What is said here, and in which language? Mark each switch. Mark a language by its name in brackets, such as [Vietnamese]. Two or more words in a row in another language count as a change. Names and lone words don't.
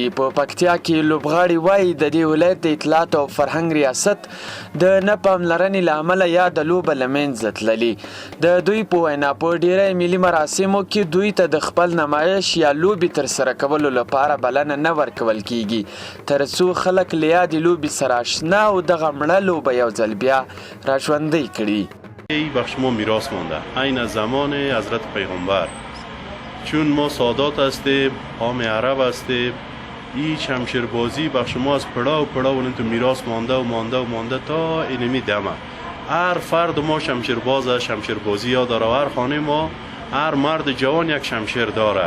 [Pashto] په پکتیا کې لوبغاړي وایي د دې ولایت د اطلاعات او فرهنګ ریاست د نه پاملرنې له امله یا د لوبه له منځه تللي. د دوی په وینا په ډیری ملي مراسمو کې دوی ته د خپل نمایش یا لوبې ترسره کولو لپاره بلنه نه ورکول کیږي تر څو خلک له یادې لوبې سره اشنا او دغه مړه لوبه یو ځل بیا راژوندۍ کړي. [Persian] ای بخش ما میراث مانده عین زمان حضرت پیغمبر، چون ما سادات هستیم، عام عرب هستیم. این شمشیربازی بخش ما از پڑاو پڑاو تو میراث مانده و مانده و مانده تا اینمی دمه. هر فرد ما شمشیرباز است، شمشیربازی ها داره و هر خانه ما هر مرد جوان یک شمشیر داره.